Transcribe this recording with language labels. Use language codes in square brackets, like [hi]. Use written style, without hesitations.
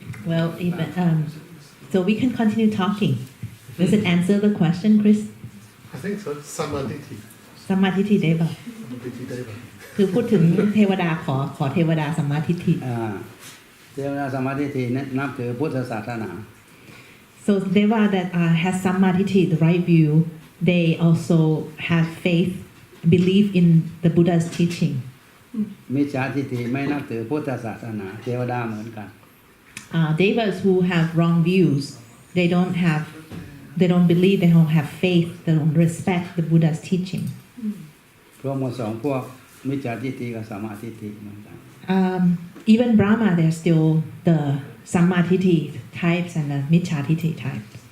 [en] Well, even so, we can continue talking. Does it answer the question, Chris? I think so. Samadhi. [th] สัมมาทิฏฐิได้ป่ะ [en] Samadhi Deva. [th] คือพูดถึงเทวดาขอเทวดาสัมมาทิฏฐิ เทวดาสมาธิทีนับถือพุทธศาสนา [en] So Deva that has Sammadhiti, the right view, they also have faith, believe in the Buddha's teaching. [th] มิจฉาทิฏฐิไม่นับถือพุทธศาสนาเทวดาเหมือนกัน [en] Devas who have wrong views, they don't believe, they don't have faith, they don't respect the Buddha's teaching. [th] รวมหมดสองพวกมิจฉาทิฏฐิกับสัมมาทิฏฐิเหมือนกัน [en] Even Brahma, there's still the Sammadhiti types and the Micchadhiti types.